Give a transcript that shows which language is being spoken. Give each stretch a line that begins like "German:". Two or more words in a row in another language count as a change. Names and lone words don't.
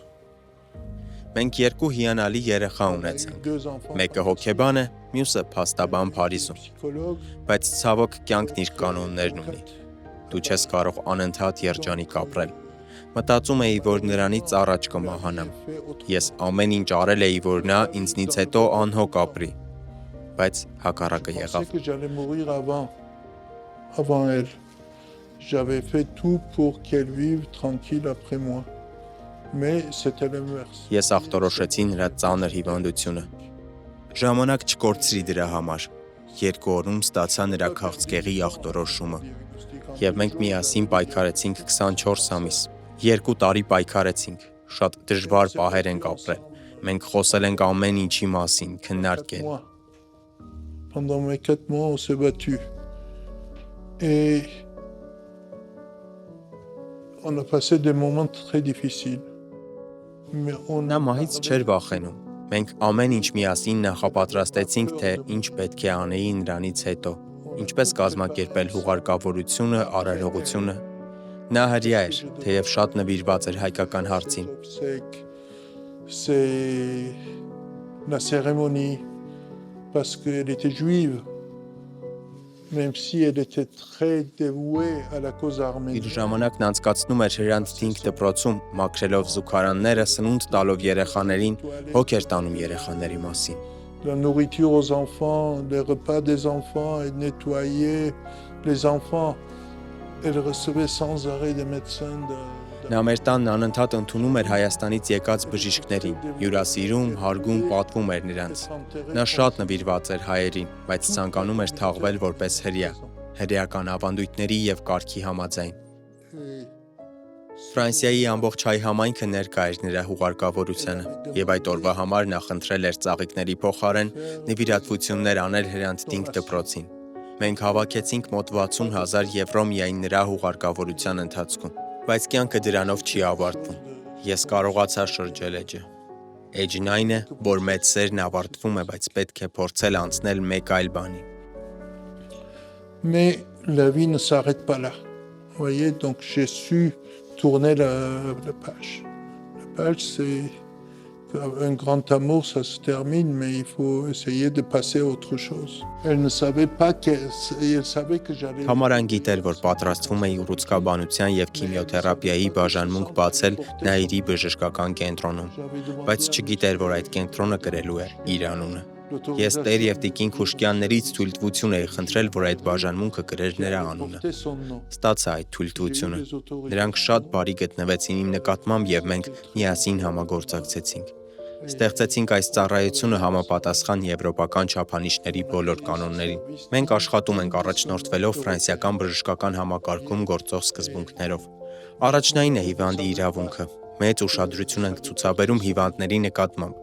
Armenian: Մենք երկու հիանալի երեխա ունեցանք։ Մեկը հոգեբան է, մյուսը փաստաբան Փարիզում։ Բայց ցավոք կյանքն իր կանոններն ունի։ Դու չես կարող անընդհատ երջանիկ ապրել։ Մտածում էի, որ նրանից առաջ կմահանամ։ Ես ամեն ինչ արել էի, որ նա ինձնից հետո անհոգ ապրի։ Բայց հակառակը եղավ։
French: J'allais mourir avant elle. J'avais fait tout pour qu'elle vive tranquille après moi. Mais c'était l'inverse.
Armenian: Ես ախտորոշեցի նրա ծանր հիվանդությունը։ Ժամանակ չկորցրի դրա համար։ 2 օրում ստացա նրա քաղցկեղի ախտորոշումը։ Եվ մենք միասին պայքարեցինք 24 ամիս։ 2 տարի պայքարեցինք։ Շատ դժվար պահեր ենք ապրել։ Մենք խոսել ենք ամեն ինչի մասին, քննարկել։
French: Pendant mes 4 mois, on s'est battu. Et on a passé des moments très difficiles.
Armenian: Նա մահից չէր վախենում։ Մենք ամեն ինչ միասին նախապատրաստեցինք, թե ինչ պետք է անեի նրանից հետո, ինչպես կազմակերպել հուղարկավորությունը, արարողությունը։ Նա հրյա էր, թեև շատ նվիրված էր հայկական հարցին։
French: C'est la cérémonie, parce qu'elle était juive, même si elle était très dévouée à la cause arménienne.
Armenian: Իր ժամանակն անցկացնում էր Հրանտ Թինք դպրոցում, մաքրելով զուգարանները, սնունդ տալով երեխաներին, հոգ էր տանում երեխաների մասին։
French: La nourriture aux enfants, les repas des enfants, et nettoyer les enfants. Elle recevait sans arrêt des médecins
Armenian: Նա մեր տանն անընդհատ ընդունում էր Հայաստանից եկած բժիշկներին, հյուրասիրում, հարգում, պատվում էր նրանց։ Նա շատ նվիրված էր հայերին, բայց ցանկանում էր թաղվել որպես հրյա։ հրեական ավանդույթների եւ կարգի համաձայն։ Ֆրանսիայի ամբողջ հայ համայնքը ներկա էր նրա հուղարկավորությանը եւ այդ օրվա համար նա խնդրել էր ծաղիկների փոխարեն նվիրատվություններ անել Հրանտ Դինք դպրոցին։ Մենք հավաքեցինք մոտ 60,000 եվրո միայն նրա հուղարկավորության ընթացքում, բայց կյանքը դրանով չի ավարտվում։ Ես կարողացա շրջել էջը։ Էջն այն է, որ մեծ սերն ավարտվում է, բայց պետք է փորձել անցնել մեկ այլ բանի։
French: Mais la vie ne s'arrête pas là. Vous voyez, donc j'ai su tourner la page. La page, c'est un grand amour, ça se termine, mais il faut essayer de passer à autre chose. Elle ne savait pas elle savait que j'allais...
Armenian: Համարան գիտեր, որ պատրաստվում էի ուռուցքաբանության եւ քիմիոթերապիայի բաժանմունք բացել Նաիրի բժշկական կենտրոնում, բայց չգիտեր, որ այդ կենտրոնը կրելու է իր անունը։ Ես Տեր եւ Տիկին Խուշկյաններից թույլտվություն էի խնդրել, որ այդ բաժանմունքը կրեր նրա անունը։ Ստացա այդ թույլտվությունը։ Նրանք շատ բարի գտնվեցին իմ նկատմամբ եւ մենք միասին համագործակցեցինք։ Ստեղծեցինք այս ծառայությունը համապատասխան եվրոպական չափանիշների բոլոր կանոններին։ Մենք աշխատում ենք առաջնորդվելով ֆրանսիական բժշկական համակարգում գործող սկզբունքներով։ Առաջնային է հիվանդի իրավունքը։ Մեծ ուշադրություն ենք ցուցաբերում հիվանդների նկատմամբ։